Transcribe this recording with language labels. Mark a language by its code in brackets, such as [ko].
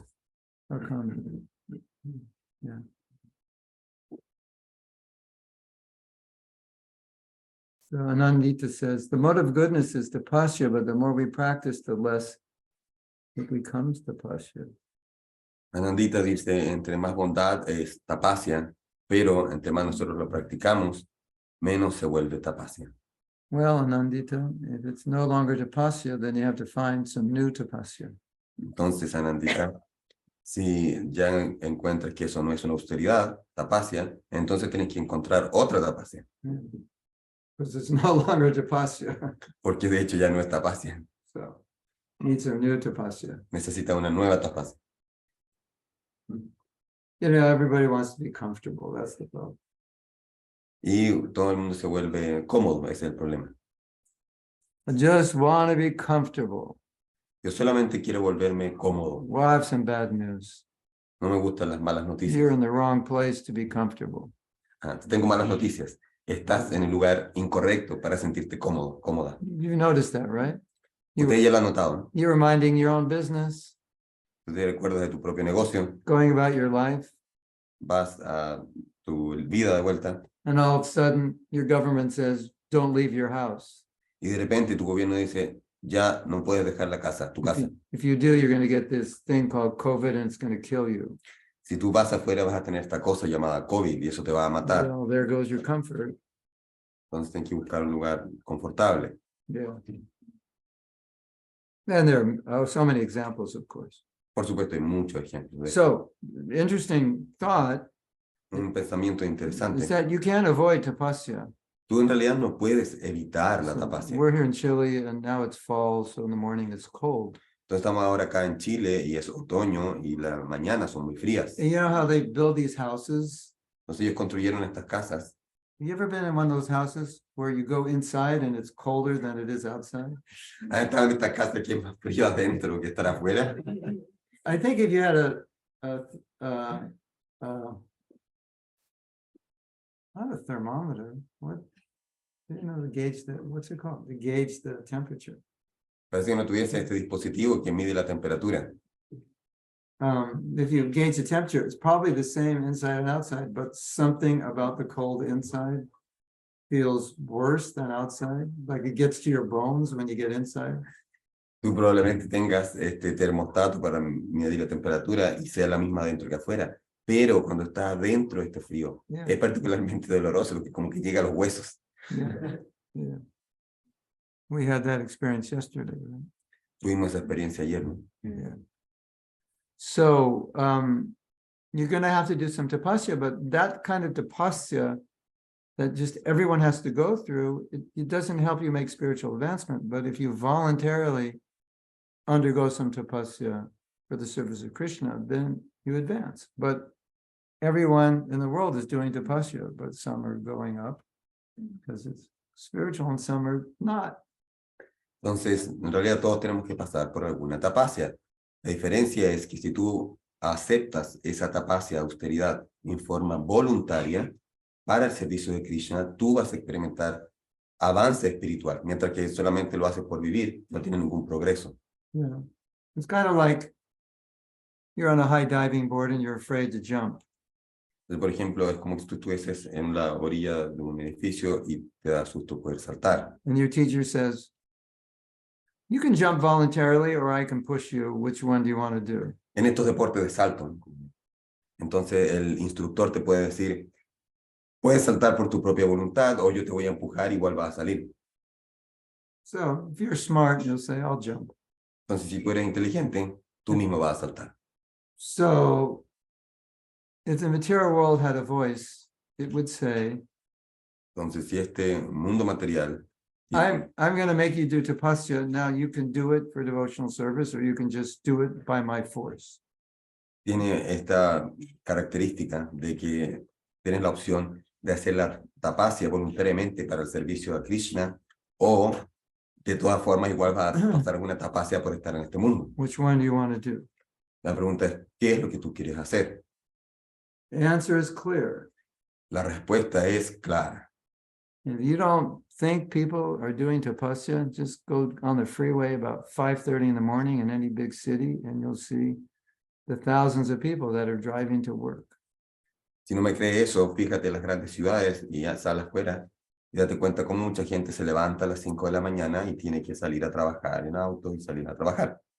[es] preguntas. [en] Or comments. Yeah. So Anandita says, the mode of goodness is tapasya, but the more we practice, the less it becomes tapasya. [es] Anandita dice, entre más bondad es tapasya, pero entre más nosotros lo practicamos, menos se vuelve tapasya. [en] Well, Anandita, if it's no longer tapasya, then you have to find some new tapasya. [es] Entonces, Anandita, si ya encuentras que eso no es una austeridad, tapasya, entonces tienes que encontrar otra tapasya, [en] Because it's no longer tapasya. [es] porque de hecho ya no es tapasya, [en] So needs a new tapasya. [es] necesita una nueva tapasya. [en] You know, everybody wants to be comfortable. That's the problem. [es] Y todo el mundo se vuelve cómodo, ese es el problema. [en] I just want to be comfortable. [es] Yo solamente quiero volverme cómodo, [en] Well, I have some bad news. [es] no me gustan las malas [en] You're in the wrong place to be comfortable. [es] Te tengo malas noticias, estás en el lugar incorrecto para sentirte cómodo, cómoda. [en] You've noticed that, right? [es] Usted ya lo ha notado, ¿no? [en] You're minding your own business, [es] Tú te recuerdas de tu propio negocio, [en] going about your life, [es] vas a tu vida de vuelta, [en] and all of a sudden your government says, don't leave your house. [es] y de repente tu gobierno dice, ya no puedes dejar la casa, tu casa. [en] If you do, you're going to get this thing called COVID and it's going to kill you. [es] Si tú vas afuera vas a tener esta cosa llamada COVID y eso te va a matar. [en] Well, there goes your comfort. [es] Entonces tienes que buscar un lugar confortable. [en] Yeah. And there are so many examples, of course. [es] Por supuesto, hay muchos ejemplos de [en] So, interesting thought [es] un pensamiento [en] is [es] interesante. [en] that you can't avoid tapasya. [es] Tú en realidad no puedes evitar la [en] So, [es] tapasya. [en] we're here in Chile and now it's fall, so in the morning it's cold. [es] Entonces estamos ahora acá en Chile y es otoño y las mañanas son muy frías. [en] And you know how they build these houses? [es] Entonces ellos construyeron estas casas. [en] Have you ever been in one of those houses where you go inside and it's colder than it is outside? [es] ¿Han estado en esta casa que es más frío adentro que estar afuera? [en] I think if you had not a thermometer, what, you know, the gauge, what's it called? The gauge the temperature. [es] Parece que no tuviese este dispositivo que mide la temperatura. [en] If you gauge the temperature, it's probably the same inside and outside, but something about the cold inside feels worse than outside, like it gets to your bones when you get inside. [es] Tú probablemente tengas este termostato para medir la temperatura y sea la misma adentro que afuera, pero cuando estás adentro este frío [en] Yeah. [es] es particularmente doloroso porque como que llega a los huesos. [en] Yeah. Yeah. We had that experience yesterday, right? Tuvimos esa experiencia ayer, ¿no? Yeah. So you're going to have to do some tapasya, but that kind of tapasya that just everyone has to go through, it doesn't help you make spiritual advancement. But if you voluntarily undergo some tapasya for the service of Krishna, then you advance. But everyone in the world is doing tapasya, but some are going up because it's spiritual and some are not. [es] Entonces, en realidad todos tenemos que pasar por alguna tapasya. La diferencia es que si tú aceptas esa tapasya de austeridad en forma voluntaria para el servicio de Krishna, tú vas a experimentar avance espiritual, mientras que solamente lo haces por vivir, no tiene ningún progreso. [en] Yeah. It's kind of like you're on a high diving board and you're afraid to jump. [es] Entonces, por ejemplo, es como si tú estuvieses en la orilla de un edificio y te da susto poder saltar. [en] And your teacher says, you can jump voluntarily or I can push you. Which one do you want to do? [es] En estos deportes de salto, entonces el instructor te puede decir, puedes saltar por tu propia voluntad o yo te voy a empujar, igual vas a salir. [en] So if you're smart, you'll say, I'll jump. [es] Entonces, si tú eres inteligente, tú mismo vas a saltar. [en] So if the material world had a voice, it would say, [es] Entonces, si este mundo material [en] I'm going to make you do tapasya. Now you can do it for devotional service, or you can just do it by my force. [es] tiene esta característica de que tienes la opción de hacer la tapasya voluntariamente para el servicio a Krishna, o de todas formas igual vas a pasar alguna tapasya por estar en este mundo. [en] Which one do you want to do? [es] La pregunta es, ¿qué es lo que tú quieres hacer? [en] The answer is clear. [es] La respuesta es clara. [en] If you don't think people are doing tapasya, just go on the freeway about 5:30 in the morning in any big city, and you'll see the thousands of people that are driving to work. [es] Si no me crees eso, fíjate en las grandes ciudades y ya sal afuera y date cuenta cómo mucha gente se levanta a las 5 de la mañana y tiene que salir a trabajar en auto y salir a trabajar.